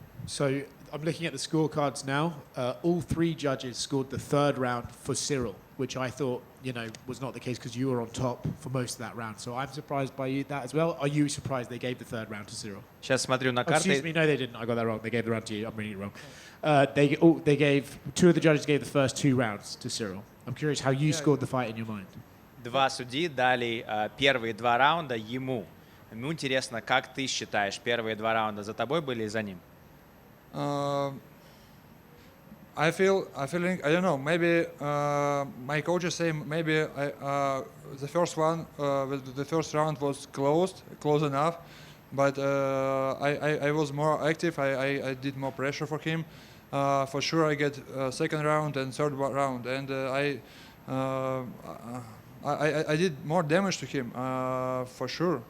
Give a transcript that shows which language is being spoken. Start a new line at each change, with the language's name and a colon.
English: So I'm looking at the scorecards now. All three judges scored the third round for Ciryl, which I thought, was not the case because you were on top for most of that round. So I'm surprised by that as well. Are you surprised they gave the third round to Ciryl?
Russian: Сейчас смотрю на карты.
English: Excuse me, no, they didn't. I got that wrong. They gave the round to you. I'm reading it wrong. They gave two of the judges gave the first 2 rounds to Ciryl. I'm curious how you scored the fight in your mind.
Russian: 2 судьи дали первые 2 раунда ему. Ему интересно, как ты считаешь, первые 2 раунда за тобой были и за ним?
English: I think I don't know. Maybe my coaches say maybe the first round was close enough, but I was more active. I did more pressure for him. For sure, I get second round and third round, and I did more damage to him for sure.